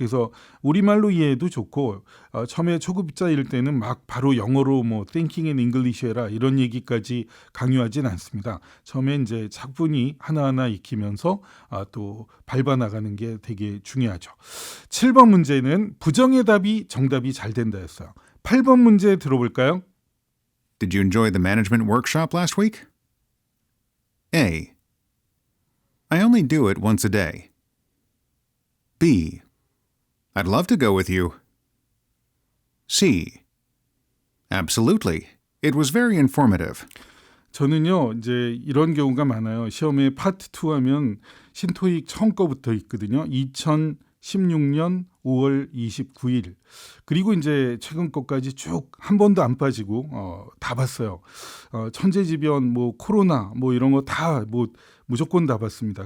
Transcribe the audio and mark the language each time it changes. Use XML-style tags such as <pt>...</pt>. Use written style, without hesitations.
<ko>그래서 우리말로 이해해도 좋고 처음에 초급자일 때는 막 바로 영어로</ko> <en>thinking in English</en> <ko>해라 이런 얘기까지 강요하진 않습니다. 처음에 이제 차분히 하나하나 익히면서 또 밟아나가는 게 되게 중요하죠. 7번 문제는 부정의 답이 정답이 잘 된다 했어요. 8번 문제 들어볼까요?</ko> <en>Did you enjoy the management workshop last week? A. I only do it once a day. B. I'd love to go with you. C. Absolutely. It was very informative.</en> <ko>저는요, 이제 이런 경우가 많아요. 시험에 파트 2 하면 신토익 처음 거부터 있거든요. 2016년 5월 29일. 그리고 이제 최근 것까지 쭉 한 번도 안 빠지고 다 봤어요. 천재지변, 코로나, 이런 거 다 무조건 다 봤습니다.</ko>